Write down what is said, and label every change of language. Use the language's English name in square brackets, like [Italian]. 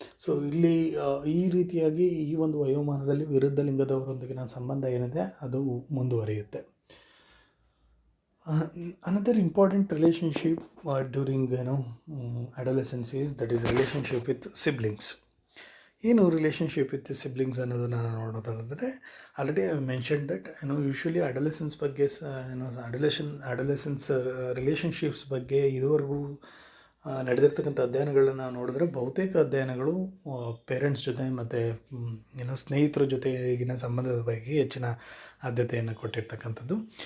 [Kannada] So ಇಲ್ಲಿ ಈ ರೀತಿಯಾಗಿ ಈ ಒಂದು ವಯೋಮಾನದಲ್ಲಿ ವಿರುದ್ಧ ಲಿಂಗದವರೊಂದಿಗಿನ ಸಂಬಂಧ ಏನಿದೆ ಅದು ಮುಂದುವರಿಯುತ್ತೆ. [English] Another important relationship during adolescence is relationship with siblings. [Kannada] ಏನು [English] relationship with siblings [Kannada] ಅನ್ನೋದನ್ನು ನೋಡೋದಾದರೆ, [English] already I mention that usually adolescence [Kannada] ಬಗ್ಗೆ [English] adolescence relationships [Kannada] ಬಗ್ಗೆ ಇದುವರೆಗೂ ನಡೆದಿರ್ತಕ್ಕಂಥ ಅಧ್ಯಯನಗಳನ್ನ ನೋಡಿದ್ರೆ ಬಹುತೇಕ ಅಧ್ಯಯನಗಳು ಪೇರೆಂಟ್ಸ್ ಜೊತೆ ಮತ್ತು ಸ್ನೇಹಿತರ ಜೊತೆಗಿನ ಸಂಬಂಧದ ಬಗ್ಗೆ ಹೆಚ್ಚಿನ ಆದ್ಯತೆಯನ್ನು ಕೊಟ್ಟಿರ್ತಕ್ಕಂಥದ್ದು.